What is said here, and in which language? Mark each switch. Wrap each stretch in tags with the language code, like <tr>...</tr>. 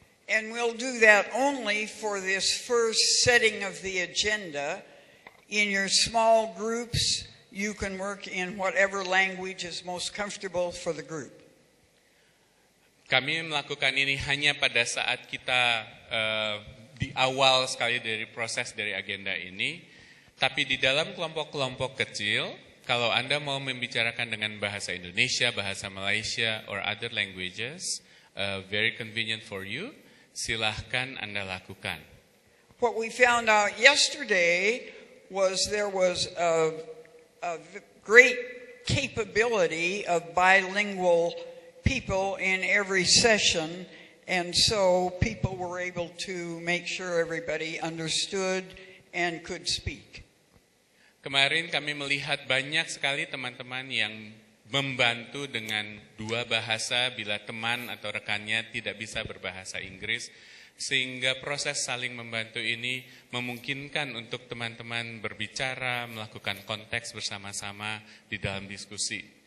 <en>And we'll do that only for this first setting of the agenda. In your small groups, you can work in whatever language is most comfortable for the group.</en> <id>Kami melakukan ini hanya pada saat kita di awal sekali dari proses dari agenda ini. Tapi di dalam kelompok-kelompok kecil, kalau Anda mau membicarakan dengan bahasa Indonesia, bahasa Malaysia,</id> <en>or other languages, very convenient for you,</en> <id>silahkan Anda lakukan.</id> <en>What we found out yesterday was there was a great capability of bilingual people in every session, and so people were able to make sure everybody understood and could speak.</en> <id>Kemarin kami melihat banyak sekali teman-teman yang membantu dengan dua bahasa bila teman atau rekannya tidak bisa berbahasa Inggris, sehingga proses saling membantu ini memungkinkan untuk teman-teman berbicara, melakukan konteks bersama-sama di dalam diskusi.</id>